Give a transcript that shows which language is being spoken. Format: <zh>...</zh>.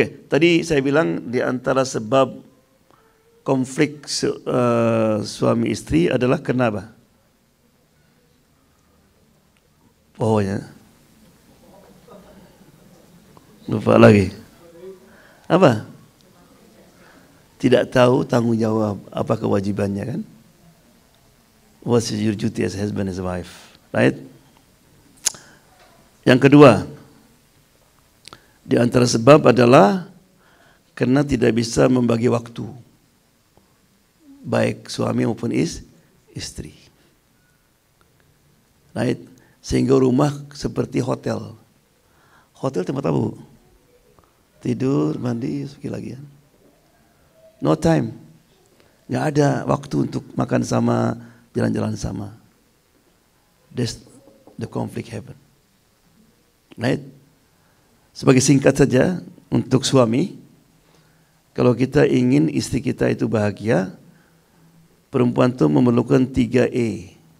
<id>Tadi saya bilang di antara sebab konflik suami istri adalah kenapa? Oh ya. Lupa lagi. Apa? Tidak tahu tanggung jawab, apa kewajibannya kan?</id> <en>What's your duty as husband as a wife, right?</en> <id>Yang kedua, di antara sebab adalah karena tidak bisa membagi waktu, baik suami maupun istri, right? Sehingga rumah seperti hotel. Hotel tempat apa, Bu? Tidur, mandi, pergi lagi ya.</id> <en>No time,</en> <id>nggak ada waktu untuk makan sama, jalan-jalan sama.</id> <en>That's the conflict happen, right?</en> <id>Sebagai singkat saja untuk suami, kalau kita ingin istri kita itu bahagia, perempuan itu memerlukan 3A.</id>